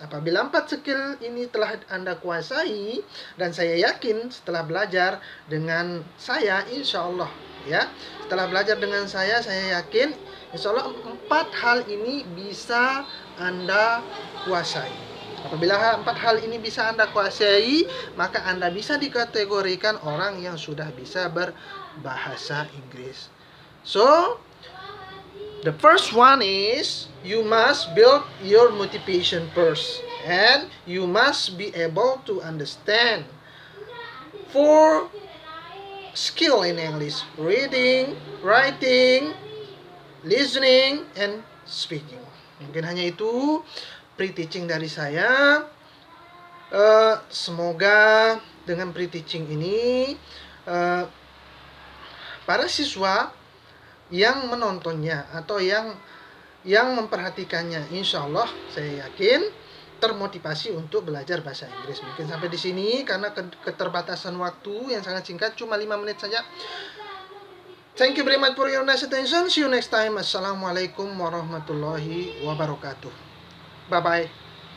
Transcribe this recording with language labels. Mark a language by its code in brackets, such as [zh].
[id] Apabila 4 skill ini telah Anda kuasai, dan saya yakin setelah belajar dengan saya, insya Allah ya, setelah belajar dengan saya yakin insya Allah 4 hal ini bisa Anda kuasai. Apabila 4 hal ini bisa Anda kuasai, maka Anda bisa dikategorikan orang yang sudah bisa berbahasa Inggris. [en] So, the first one is you must build your motivation first, and you must be able to understand 4 skill in English: reading, writing, listening, and speaking. [id] Mungkin hanya itu pre-teaching dari saya. Semoga dengan pre-teaching ini para siswa yang menontonnya atau yang memperhatikannya, insya Allah saya yakin termotivasi untuk belajar bahasa Inggris. Mungkin sampai di sini karena keterbatasan waktu yang sangat singkat, cuma 5 menit saja. [en] Thank you very much for your nice attention. See you next time. [ar] Assalamualaikum warahmatullahi wabarakatuh. [en] Bye-bye.